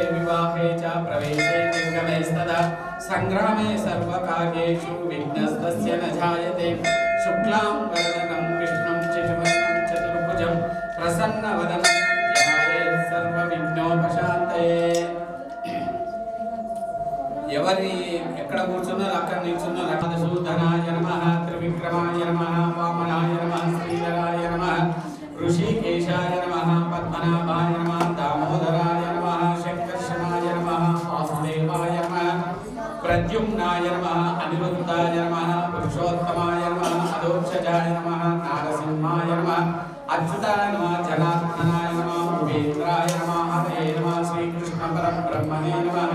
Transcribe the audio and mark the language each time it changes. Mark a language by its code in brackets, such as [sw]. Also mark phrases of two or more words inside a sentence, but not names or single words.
[sa] विवाहे च प्रवेशे निर्गमे स्तदा संग्रामे सर्वकार्येषु विघ्नस्तस्य न जायते शुक्लां वरदनं विष्णुं चित्रवर्णं चतुर्भुजं प्रसन्नवदनं ध्यायेत् सर्वविघ्नोपशान्तये [te] ఎవరి ఎక్కడ కూర్చున్నారో అక్కడ నిల్చున్నారు. [sa] అక్షదశూధనాయ నమః, త్రివిక్రమాయ నమః, వామనాయ నమః, శ్రీధరాయ నమః, ఋషికేశాయ నమః, పద్మనాభాయ నమః, దామోదరాయ నమః, శంకర్షణాయ నమః, వాసుదేవాయ నమః, ప్రద్యుమ్నాయ నమః, అనిరుద్ధాయ నమః, పురుషోత్తమాయ నమః, అదోక్షజాయ నమః, నారసింహాయ నమః, అచ్యుతాయ నమః, జనార్దనాయ నమః, ఉపేంద్రాయ నమః, హరే నమః, శ్రీకృష్ణ పరబ్రహ్మణే నమః.